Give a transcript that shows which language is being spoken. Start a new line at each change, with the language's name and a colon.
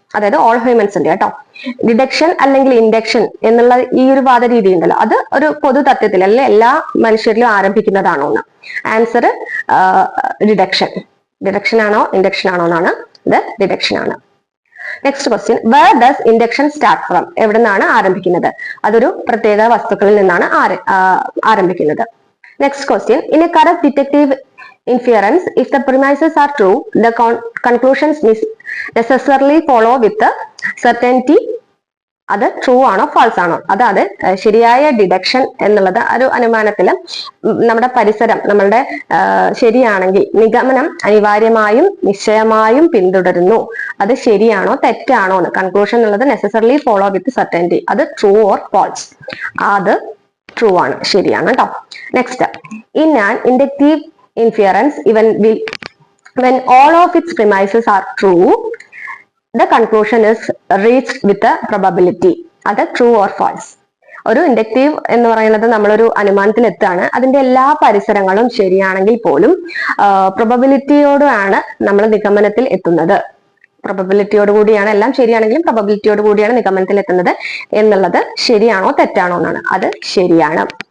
Malayalam: അതായത് ഓൾ ഹ്യൂമൻസിന്റെ കേട്ടോ. ഡിഡക്ഷൻ അല്ലെങ്കിൽ ഇൻഡക്ഷൻ എന്നുള്ള ഈ ഒരു വാദ രീതി ഉണ്ടല്ലോ, അത് ഒരു പൊതു തത്വത്തിൽ അല്ലെങ്കിൽ എല്ലാ മനുഷ്യരിലും ആരംഭിക്കുന്നതാണോ എന്ന്. Answer deduction. ഡിഡക്ഷൻ ആണോ ഇൻഡക്ഷൻ ആണോ എന്നാണ്. ഇത് ഡിഡക്ഷൻ ആണ്.
English: Next question, where does induction start from?
Malayalam: എവിടെ നിന്നാണ് ആരംഭിക്കുന്നത്? അതൊരു പ്രത്യേക വസ്തുക്കളിൽ നിന്നാണ് ആരംഭിക്കുന്നത്.
English: Next question, in a correct detective inference, if the premises are true, the conclusions necessarily follow with the certainty.
Malayalam: അത് ട്രൂ ആണോ ഫാൾസ് ആണോ? അതായത് ശരിയായ ഡിഡക്ഷൻ എന്നുള്ളത് ഒരു അനുമാനത്തില് നമ്മുടെ പരിസരം നമ്മളുടെ ശരിയാണെങ്കിൽ നിഗമനം അനിവാര്യമായും നിശ്ചയമായും പിന്തുടരുന്നു. അത് ശരിയാണോ തെറ്റാണോ എന്ന്. കൺക്ലൂഷൻ എന്നുള്ളത്
English: Necessarily follow with certainty.
Malayalam: അത്
English: True or false?
Malayalam: അത് ട്രൂ ആണ്, ശരിയാണ് കേട്ടോ.
English: Next, in an inductive inference when all of its premises are true, the conclusion is reached with a probability. അത് true or false?
Malayalam: ഒരു ഇൻഡക്റ്റീവ് എന്ന് പറയുന്നത് നമ്മളൊരു അനുമാനത്തിൽ എത്താണ്, അതിന്റെ എല്ലാ പരിസരങ്ങളും ശരിയാണെങ്കിൽ പോലും പ്രൊബബിലിറ്റിയോടാണ് നമ്മൾ നിഗമനത്തിൽ എത്തുന്നത്. പ്രൊബബിലിറ്റിയോട് കൂടിയാണ്, എല്ലാം ശരിയാണെങ്കിലും പ്രൊബബിലിറ്റിയോട് കൂടിയാണ് നിഗമനത്തിൽ എത്തുന്നത് എന്നുള്ളത് ശരിയാണോ തെറ്റാണോ എന്നാണ്. അത് ശരിയാണ്.